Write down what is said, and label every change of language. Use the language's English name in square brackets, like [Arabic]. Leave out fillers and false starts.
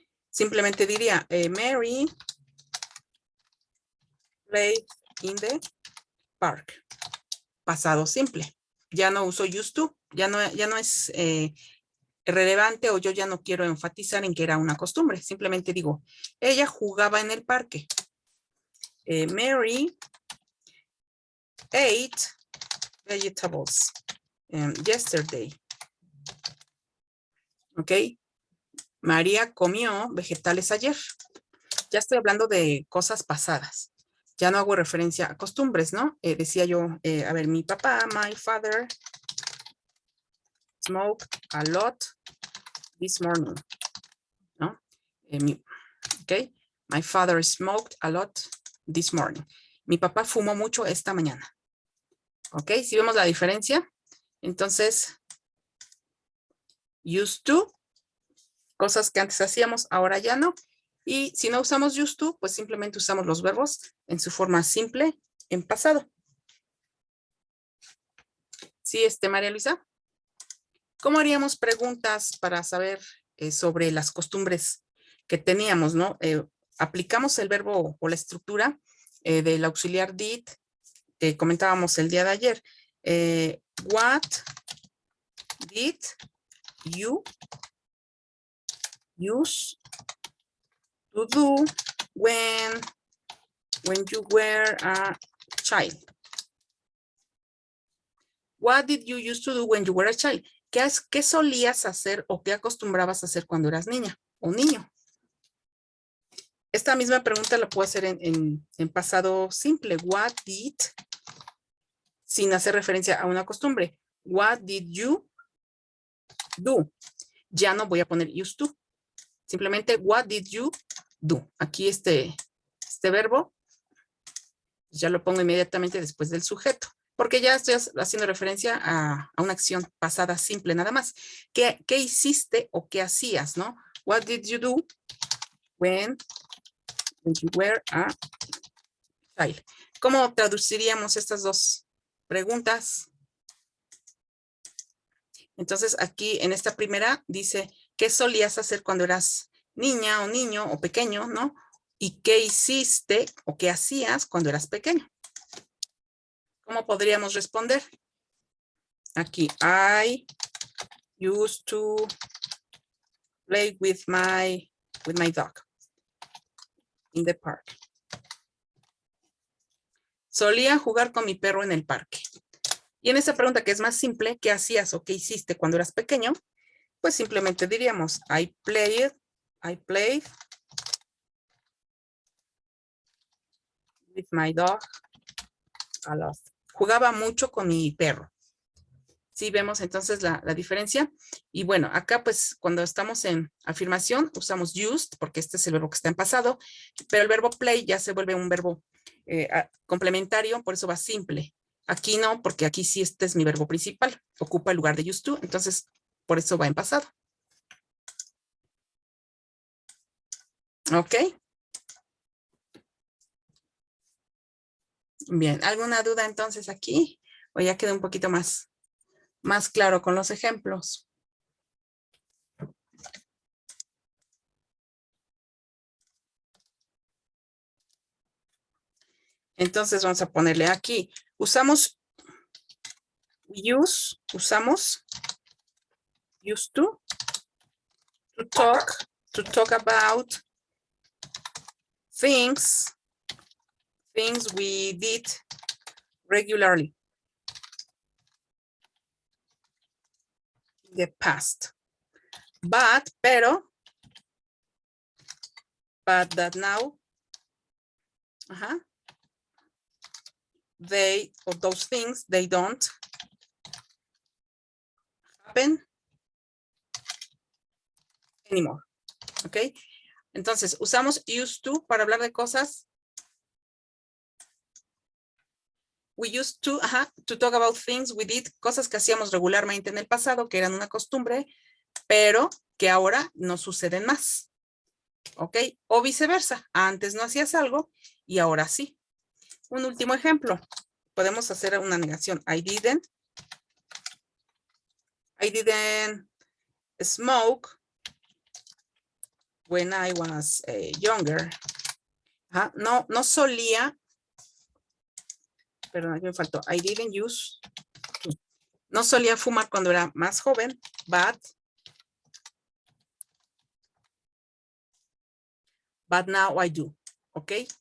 [Spanish] Simplemente diría, [English] Mary played in the park. [Spanish] Pasado simple. Ya no uso used to, ya no es relevante o yo ya no quiero enfatizar en que era una costumbre. Simplemente digo, ella jugaba en el parque. [English] Mary ate vegetables yesterday. ¿Ok? [Spanish] María comió vegetales ayer. Ya estoy hablando de cosas pasadas. Ya no hago referencia a costumbres, ¿no? Decía yo, a ver, mi papá, [English] my father, smoked a lot this morning, ¿no? Ok, my father smoked a lot this morning. [Spanish] Mi papá fumó mucho esta mañana. Ok, si vemos la diferencia, entonces, used to, cosas que antes hacíamos, ahora ya no. Y si no usamos used to, pues simplemente usamos los verbos en su forma simple en pasado. Sí, María Luisa. ¿Cómo haríamos preguntas para saber sobre las costumbres que teníamos, ¿no? Aplicamos el verbo o la estructura del auxiliar did que comentábamos el día de ayer. [English] What did you use to do when you were a child? What did you used to do when you were a child? [Spanish] ¿Qué solías hacer o qué acostumbrabas a hacer cuando eras niña o niño? Esta misma pregunta la puedo hacer en pasado simple. [English] What did, [Spanish] sin hacer referencia a una costumbre. [English] What did you do? [Spanish] Ya no voy a poner used to. [English] Simplemente, what did you do? [Spanish] Aquí este verbo, ya lo pongo inmediatamente después del sujeto, porque ya estoy haciendo referencia a una acción pasada simple nada más. ¿Qué hiciste o qué hacías, no? [English] What did you do when you were a child? [Spanish] ¿Cómo traduciríamos estas dos preguntas? Entonces, aquí en esta primera dice, ¿qué solías hacer cuando eras niña o niño o pequeño, no? ¿Y qué hiciste o qué hacías cuando eras pequeño? ¿Cómo podríamos responder? [English] Aquí, I used to play with my dog in the park. [Spanish] Solía jugar con mi perro en el parque. Y en esta pregunta que es más simple, ¿qué hacías o qué hiciste cuando eras pequeño? Pues simplemente diríamos, [English] I played with my dog a lot. [Spanish] Jugaba mucho con mi perro. ¿Sí vemos entonces la diferencia? Y bueno, acá pues cuando estamos en afirmación usamos used, porque este es el verbo que está en pasado, pero el verbo play ya se vuelve un verbo complementario, por eso va simple. Aquí no, porque aquí sí este es mi verbo principal, ocupa el lugar de used to, entonces por eso va en pasado. ¿Ok? Bien, ¿alguna duda entonces aquí? O ya quedó un poquito más claro con los ejemplos. Entonces vamos a ponerle aquí. [English] Usamos used to talk about things we did regularly in the past. But that now, those things, they don't happen anymore. ¿Ok? [Spanish] Entonces, usamos used to para hablar de cosas. [English] We used to talk about things we did, [Spanish] cosas que hacíamos regularmente en el pasado, que eran una costumbre, pero que ahora no suceden más. ¿Ok? O viceversa. Antes no hacías algo y ahora sí. Un último ejemplo. Podemos hacer una negación. [English] I didn't smoke when I was younger. [Spanish] No solía, perdón, aquí me faltó. [English] I didn't use. [Spanish] No solía fumar cuando era más joven, [English] but now I do. [Spanish] ¿Ok?